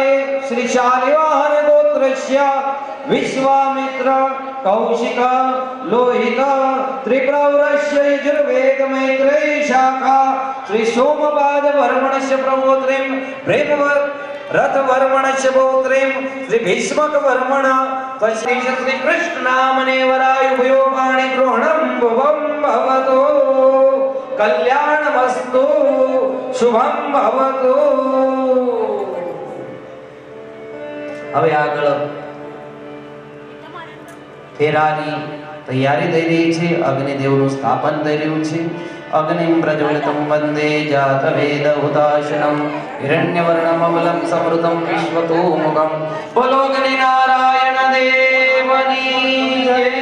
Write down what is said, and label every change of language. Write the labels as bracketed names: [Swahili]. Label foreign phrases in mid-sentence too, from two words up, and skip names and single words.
[Sanskrit] श्री शालिवाहन गोत्रस्य विश्वामित्र कौशिक लोहित त्रिप्रवरस्य यजुर्वेद मैत्रेयी शाखा श्री सोमपाद वर्मणस्य प्रपौत्रीं प्रेमवर रथ वर्मणस्य पौत्रीं श्री भीष्मक वर्मण तस्य श्री कृष्ण नामने वराय उभयो पाणि ग्रहणं भुवं भवतो कल्याणमस्तु शुभम भवतु। [Gujarati] હવે આગળ ફેરાની તૈયારી થઈ રહી છે, અગ્નિદેવનું સ્થાપન થઈ રહ્યું છે। [Sanskrit] अग्निम प्रज्वलितम वंदे जातवेद हुताशनम हिरण्यवर्णम अमलम समृतम विश्वतोमुखम [Gujarati] બોલો અગ્નિ નારાયણ દેવની જય।